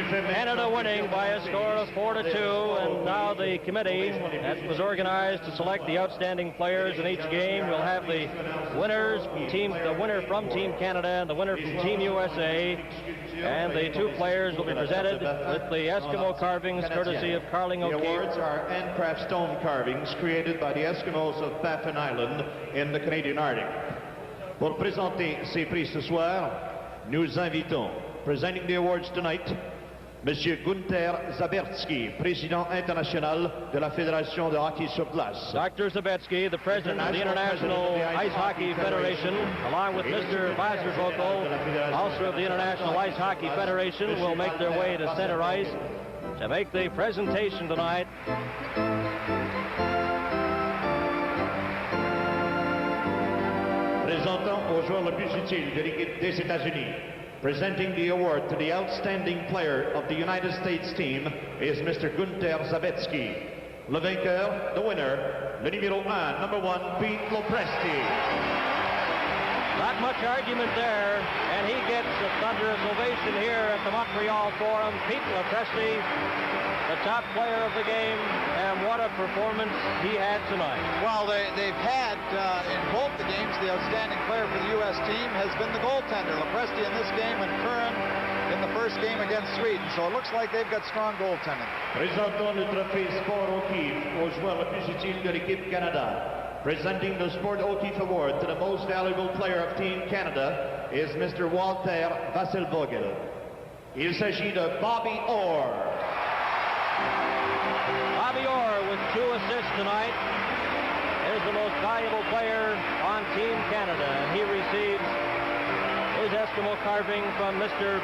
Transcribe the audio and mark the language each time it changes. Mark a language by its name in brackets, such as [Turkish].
[English] Canada winning by a score of 4-2, and now the committee that was organized to select the outstanding players in each game will have the winners, the winner from Team Canada and the winner from Team USA, and the two players will be presented with the Eskimo carvings courtesy of Carling O'Keefe. The awards are handcraft stone carvings created by the Eskimos of Baffin Island in the Canadian Arctic. [French] Pour présenter ces prix ce soir, nous invitons, [English] presenting the awards tonight, [French] Monsieur Gunther Zabetsky, Président international de la Fédération de hockey sur glace. [English] Dr. Zabetsky, the President of the International Ice Hockey Federation, along with Mr. Wasservogel, also of the International Ice Hockey Federation, will make their way to center ice to make the presentation tonight. [French] Présentant aux joueurs le plus utile de l'équipe des États-Unis. [English] Presenting the award to the outstanding player of the United States team is Mr. Gunther Zabetsky. [French] Le vainqueur, [English] the winner, [French] le numéro 1, [English] number 1, [French] Pete Lopresti. [English] Not much argument there, and he gets a thunderous ovation here at the Montreal Forum. Pete Lopresti, the top player of the game, and what a performance he had tonight. Well, they've had, in both the games, the outstanding player for the U.S. team has been the goaltender, Lopresti in this game, and Curran in the first game against Sweden. So it looks like they've got strong goaltending. [French] Présentons le trophée Sport O'Keefe aux joueurs le plus utile de l'équipe Canada. [English] Presenting the Sport O'Keefe Award to the most valuable player of Team Canada is Mr. [French] Walter Wasservogel. Il s'agit de Bobby Orr. [English] Bobby Orr with 2 assists tonight is the most valuable player on Team Canada, and he receives his Eskimo carving from Mr.